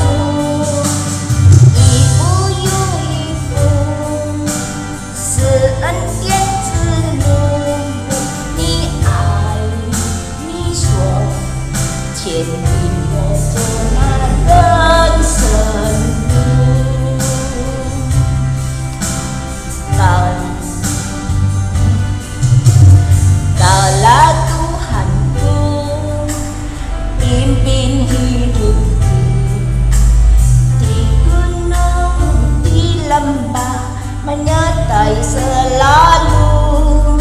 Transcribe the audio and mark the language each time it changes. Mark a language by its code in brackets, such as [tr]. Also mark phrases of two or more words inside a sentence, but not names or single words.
[zh] 一步又一步，是恩典之路。你爱，你说，牵引我走那人生路。 [id] Kaulah Tuhanku, pimpin hidupku di gunung, di lembah, menyertai selalu.